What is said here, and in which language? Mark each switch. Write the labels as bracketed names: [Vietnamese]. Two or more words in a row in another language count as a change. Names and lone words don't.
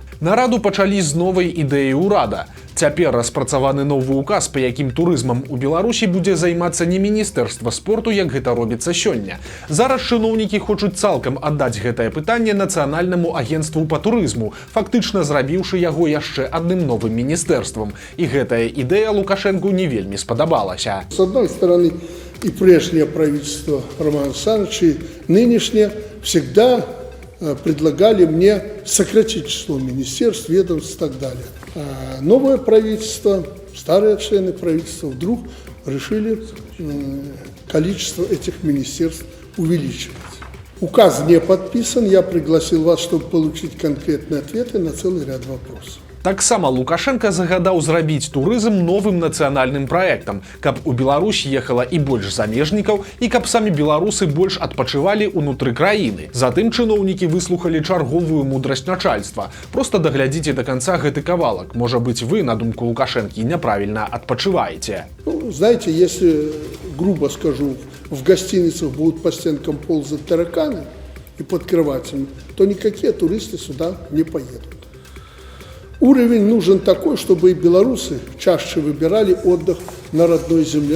[Belarusian] Нараду пачалі з новай ідэі ўрада. Цяпер распрацаваны новы указ, па якім турызмам у Беларусі будзе займацца не Міністэрства спорту, як гэта робіцца сёння. Зараз чыноўнікі хочуць цалкам аддаць гэтае пытанне Нацыянальнаму агенцтву па турызму, фактычна зрабіўшы яго яшчэ адным новым міністэрствам. І гэтая ідэя Лукашэнку не вельмі спадабалася. [Russian] С одной стороны, и прежнее правительство Романа Александровича, и нынешнее всегда предлагали мне сократить число министерств, ведомств и так далее. А новое правительство, старые члены правительства вдруг решили количество этих министерств увеличивать. Указ не подписан, я пригласил вас, чтобы получить конкретные ответы на целый ряд вопросов. [Belarusian] Таксама Лукашенко загадаў зрабіць турызм новым нацыянальным праектам, каб у Беларусь ехала і больш замежнікаў, і каб самі беларусы больш адпачывалі ўнутры краіны. Затым чыноўнікі выслухалі чарговую мудрасць начальства. Просто даглядзіце до конца гэты кавалак. Можа быць, вы, на думку Лукашэнкі, няправільна адпачываеце. [Russian] Ну, знаете, если, грубо скажу, в гостиницах будут по стенкам ползать тараканы и под кроватями, то никакие туристы сюда не поедут. Уровень нужен такой, чтобы и белорусы чаще выбирали отдых на родной земле.